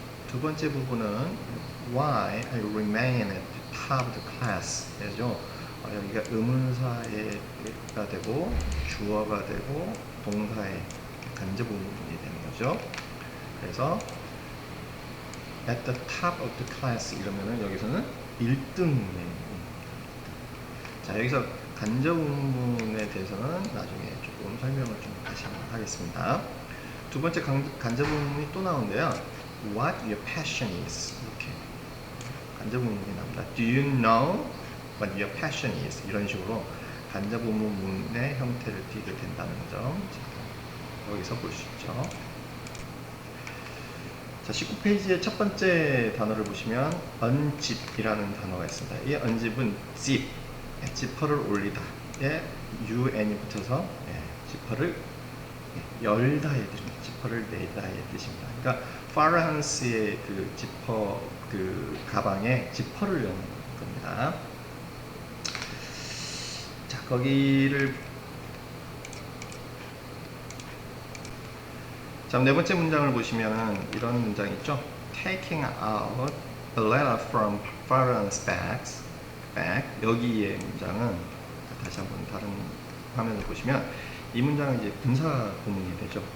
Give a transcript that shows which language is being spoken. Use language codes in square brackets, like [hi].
[ko] 두 번째 부분은 [en] why I remain at the top of the class [ko] 되죠. 여기가 의문사가 되고 주어가 되고 동사의 간접 부분이 되는 거죠. 그래서 [en] at the top of the class [ko] 이러면은 여기서는 1등에. 자, 여기서 간접 부분에 대해서는 나중에 조금 설명을 좀 다시 한번 하겠습니다. 두 번째 간접 부분이 또 나오는데요. [en] What your passion is. [ko] 이렇게 간접 부분이 나옵니다. [en] Do you know what your passion is? [ko] 이런 식으로 간접 부분의 형태를 띠게 된다는 점. 자, 여기서 볼 수 있죠. 자, 19페이지의 첫 번째 단어를 보시면 unzip이라는 단어가 있습니다. 이 unzip은 zip, 지퍼를 올리다에 un이 붙어서 지퍼를 열다의 뜻입니다. 지퍼를 내다의 뜻입니다. 그러니까 파라한스의 그 지퍼, 그 가방에 지퍼를 여는 겁니다. 자, 거기를 자, 네 번째 문장을 보시면 이런 문장이 있죠. [en] Taking out a letter from Farhan's bag. [ko] 여기의 문장은 다시 한번 다른 화면을 보시면 이 문장은 이제 분사 구문이 되죠.